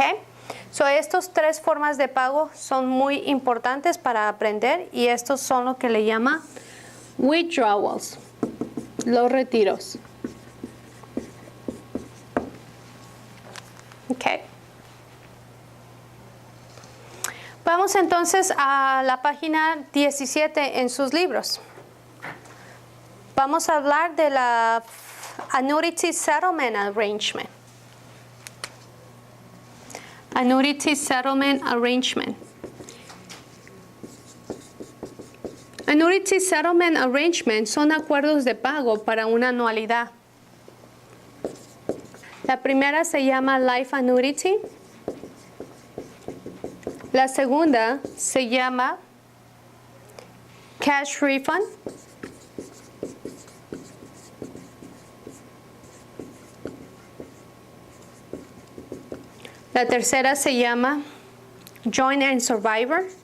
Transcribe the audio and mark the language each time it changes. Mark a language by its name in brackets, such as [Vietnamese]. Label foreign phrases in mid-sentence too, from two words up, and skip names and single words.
[Spanish] Estos 3 formas de pago son muy importantes para aprender y estos son lo que le llama withdrawals, los retiros. Okay. Vamos entonces a la página 17 en sus libros. Vamos a hablar de la [English] Annuity Settlement Arrangement. Annuity Settlement Arrangement. Annuity Settlement Arrangement [Spanish] son acuerdos de pago para una anualidad. La primera se llama [English] Life Annuity. [Spanish] La segunda se llama [English] Cash Refund. [Spanish] La tercera se llama [English] Joint and Survivor.